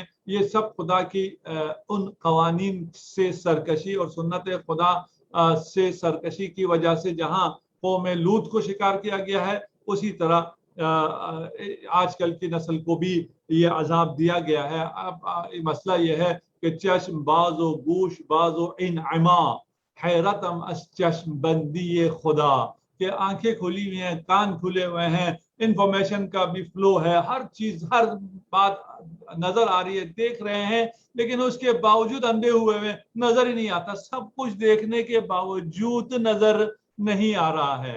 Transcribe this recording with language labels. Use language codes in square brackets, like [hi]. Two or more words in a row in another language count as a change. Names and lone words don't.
[ur] یہ سب خدا کی ان قوانین سے سرکشی اور سنت خدا سے سرکشی کی وجہ سے جہاں قوم لوط کو شکار کیا گیا ہے، اسی طرح آج کل کی نسل کو بھی یہ عذاب دیا گیا ہے۔ اب مسئلہ یہ ہے کہ [fa] چشم باز و گوش باز و انعما حیرتم از چشم بندی خدا، [ur] کہ آنکھیں کھلی ہوئی ہیں، کان کھلے ہوئے ہیں، انفارمیشن کا بھی فلو ہے، ہر چیز ہر بات نظر آ رہی ہے، دیکھ رہے ہیں، لیکن اس کے باوجود اندھے ہوئے ہوئے نظر ہی نہیں آتا، سب کچھ دیکھنے کے باوجود نظر نہیں آ رہا ہے۔